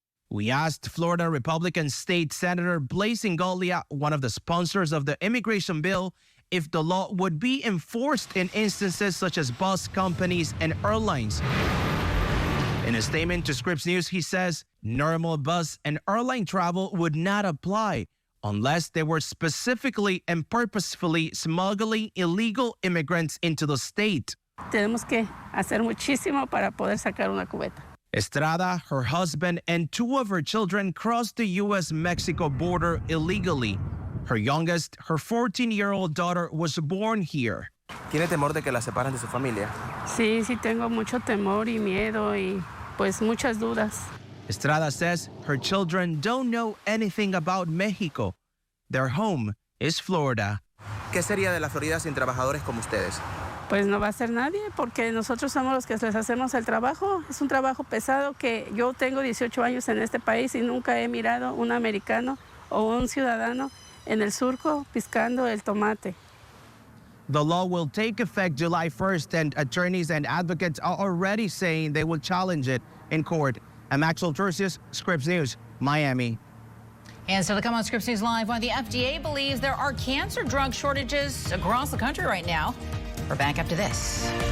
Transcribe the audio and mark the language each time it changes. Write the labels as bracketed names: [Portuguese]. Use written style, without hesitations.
[English] We asked Florida Republican State Senator Blaise Ingoglia, one of the sponsors of the immigration bill, if the law would be enforced in instances such as bus companies and airlines. In a statement to Scripps News, he says normal bus and airline travel would not apply unless they were specifically and purposefully smuggling illegal immigrants into the state. [Spanish] Tenemos que hacer muchísimo para poder sacar una cubeta. [English] Estrada, her husband, and 2 of her children crossed the U.S.-Mexico border illegally. Her youngest, her 14-year-old daughter, was born here. [Spanish] ¿Tiene temor de que la separen de su familia? Sí, sí tengo mucho temor y miedo y pues muchas dudas. [English] Estrada says her children don't know anything about Mexico. Their home is Florida. [Spanish] ¿Qué sería de la Florida sin trabajadores como ustedes? Pues no va a ser nadie, porque nosotros somos los que les hacemos el trabajo. Es un trabajo pesado que yo tengo 18 años en este país y nunca he mirado un americano o un ciudadano en el surco piscando el tomate. [English] The law will take effect July 1st, and attorneys and advocates are already saying they will challenge it in court. I'm Axel Tercios, Scripps News, Miami. And still to come on Scripps News Live, why the FDA believes there are cancer drug shortages across the country right now. We're back up to this.